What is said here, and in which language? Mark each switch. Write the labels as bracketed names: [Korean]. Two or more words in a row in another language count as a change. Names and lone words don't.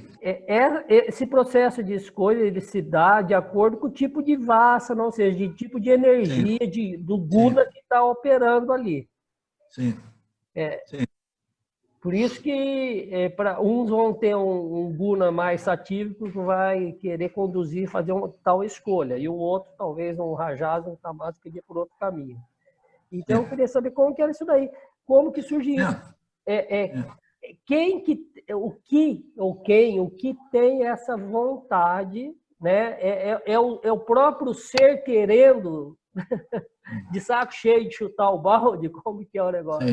[Portuguese] esse processo de escolha ele se dá de acordo com o tipo de vassana, ou seja, de tipo de energia do guna que está operando ali. Sim. Sim. Por isso que para uns vão ter um guna mais satívico que vai querer conduzir, fazer uma tal escolha, e o outro talvez um rajasa, um tamasa que iria por outro caminho. Então eu queria saber como que era isso daí, como que surge isso. O que tem essa vontade, né? É o próprio ser querendo de saco cheio de chutar o balde, como que é o negócio?